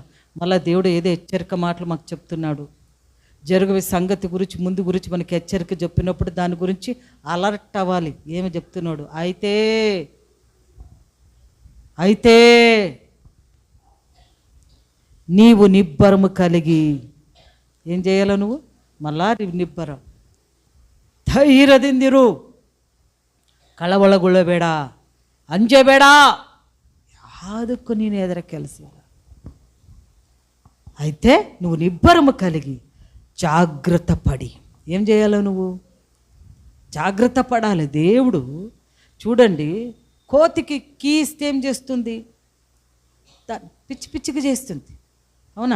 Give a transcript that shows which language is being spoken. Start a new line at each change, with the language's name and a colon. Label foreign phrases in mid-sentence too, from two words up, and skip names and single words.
Telugu: మళ్ళీ దేవుడు ఏదో హెచ్చరిక మాటలు మాకు చెప్తున్నాడు. జరుగవే సంగతి గురించి ముందు గురించి మనకి హెచ్చరిక చెప్పినప్పుడు దాని గురించి అలర్ట్ అవ్వాలి. ఏమి చెప్తున్నాడు? అయితే నీవు నిబ్బరము కలిగి ఏం చేయాల? నువ్వు మళ్ళా నిబ్బరం
Kannada: ಧೈರ್ಯದಿಂದಿರು, ಕಳವಳಗೊಳ್ಳಬೇಡ, ಅಂಜಬೇಡ, ಯಾವುದಕ್ಕೂ ನೀನು ಎದರ ಕೆಲಸ ಇಲ್ಲ.
Telugu: అయితే నువ్వు నిబ్బరము కలిగి జాగ్రత్త పడి ఏం చేయాలో? నువ్వు జాగ్రత్త పడాలి. దేవుడు చూడండి, కోతికి కీ ఇస్తే ఏం చేస్తుంది? పిచ్చి పిచ్చిగా చేస్తుంది, అవునా?